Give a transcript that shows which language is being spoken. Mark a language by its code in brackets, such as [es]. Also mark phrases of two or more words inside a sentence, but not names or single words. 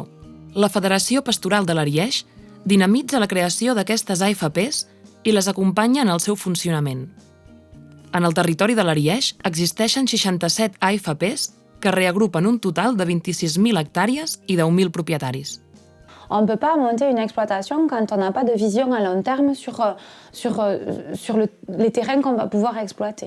[ca] La Federació Pastoral de l'Ariège dinamitza la creació d'aquestes AFPs i les acompanya en el seu funcionament. En el territori de l'Ariège existeixen 67 AFPs que reagrupen un total de 26.000 hectàrees i 10.000 propietaris. [fr] On ne peut pas monter une exploitation quand on n'a pas de vision à long terme sur les terrains qu'on va pouvoir exploiter.